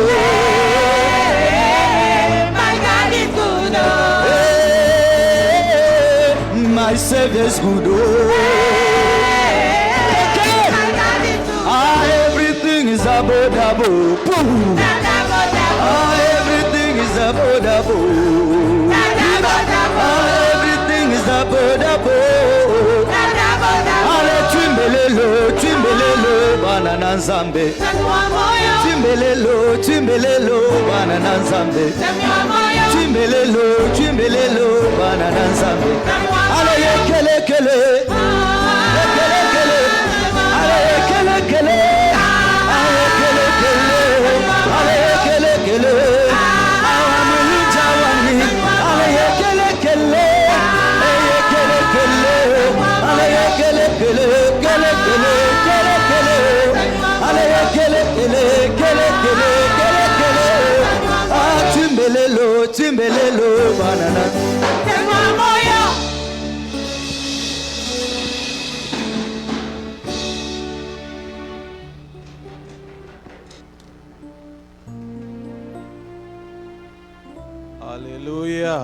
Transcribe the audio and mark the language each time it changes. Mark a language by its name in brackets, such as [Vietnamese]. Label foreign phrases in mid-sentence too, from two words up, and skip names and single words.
[English] My Savior's good, oh. Okay. Everything is double, double. Boom. Everything is double, double. Everything is double, double. [Lingala] Twimbelelo, twimbelelo, banana nzambe. Twimbelelo, twimbelelo, banana nzambe. Twimbelelo, twimbelelo, banana nzambe. Ale yekele kele, yekele kele, ale yekele kele, ale yekele kele, ale yekele kele, awamuli jawani, ale yekele kele, yekele kele, ale yekele kele, kele kele, kele kele, ale yekele kele, kele kele, kele kele, timbelelo, timbelelo, banana. [English] Hallelujah.